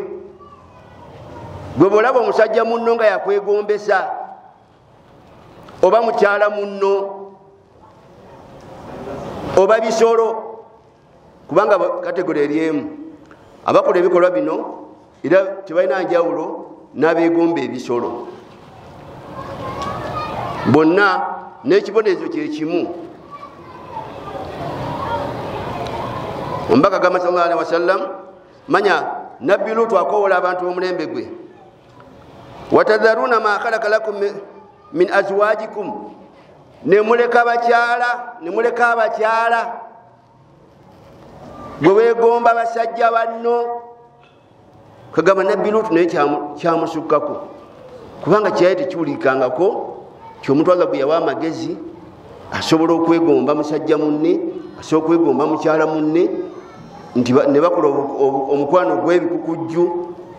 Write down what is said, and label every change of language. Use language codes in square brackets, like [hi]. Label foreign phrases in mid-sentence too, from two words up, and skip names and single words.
[lg] Gwe bwolaba omusajja munno nga yakwegombesa oba mukyala munno oba bisolo, kubanga kategori eryemu abakola ebikolwa bino era tebalina njawulo n'abeegomba ebisolo, bonna n'ekibonerezo kye kimu. Omubaka gamba [ar] صلى الله عليه وسلم, [lg] manya Nabbi Luutu akoowola abantu b'omulembe gwe, [ar] وتذرون ما خلق لكم من أزواجكم, [lg] nemuleka abakyala gwe weegomba basajja banno. Kagamba Nabbi Luutu naye kyamusukkako, kubanga kyali tekiwulikangako kyomuntu Allah gwe yawa amagezi asobola okwegomba musajja munne, asobola okwegomba mukyala munne, nti ne bakola omukwano gw'ebikukujju.